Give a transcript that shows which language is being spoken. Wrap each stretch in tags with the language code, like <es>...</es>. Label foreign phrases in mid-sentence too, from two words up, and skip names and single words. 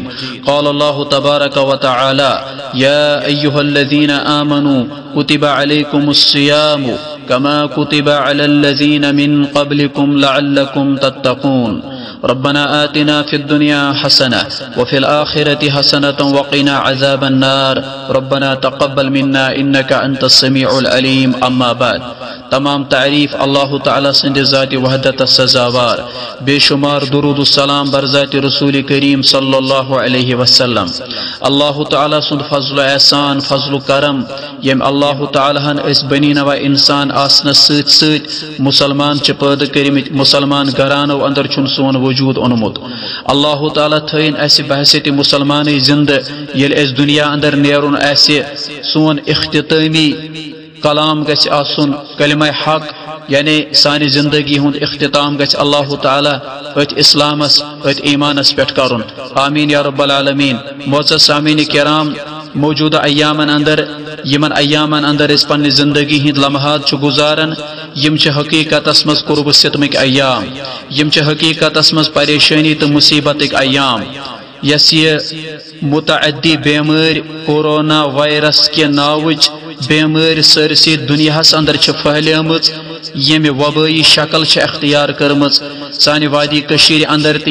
<ar>قال الله تبارك وتعالى: يا أيها الذين آمنوا كتب عليكم الصيام كما كتب على الذين من قبلكم لعلكم تتقون. ربنا آتنا في الدنيا حسنة وفي الآخرة حسنة وقنا عذاب النار. ربنا تقبل منا إنك أنت السميع العليم. أما بعد،</ar> <ks>تمام تعریف اللہ تعالیٰ سند ذات وحدت سزاوار، بے شمار درود السلام بر ذات رسول کریم</ks> <ar>صلی اللہ علیہ وسلم.</ar> <ks>اللہ تعالیٰ سند فضل احسان فضل کرم یم اللہ تعالیٰ ہن اس بنی نوا انسان آسنس سۭتۍ سۭتۍ مسلمان چھ پٲدٕ کٔرمٕتۍ، مسلمان گھرانو اندر چھُن سون وجود اونمُت. اللہ تعالیٰ تھٲیِن اسہِ بحثیت مسلمانٕے زندٕ ییٚلہِ أسۍ دنیا اندر نیرُن آسہِ. سون اختتامی کلام گژھِ آسُن کلمہ حق، یعنی سانہِ زندگی ہُنٛد اختتام گژھِ اللہ تعالیٰ أتھۍ اسلامس أتھۍ ایمانس پٮ۪ٹھ کرُن.</ks> <ar>آمین یا رب العالمین.</ar> <ks>معزز سامعین کرام، موجودہ ایامن اندر یمن ایامن اندر اس پننہِ زندگی ہند لمحات چھُ گزارن، یم چھِ حقیقتس منٛز قرب ستمٕکۍ ایام، یم چھِ حقیقتس منٛز پریشانی تہٕ مصیبتٕکۍ ایام. یس یہ متعدی بیمٲرۍ کورونا وائرس کہِ ناوٕچ بیمٲرۍ سٲرسٕے دُنیاہس اندر چھِ پھہلیمٕژ، ییٚمہِ وبٲیی شکل چھِ اختیار کٔرمٕژ سانہِ وادی کٔشیٖرِ اندر تہِ.</ks>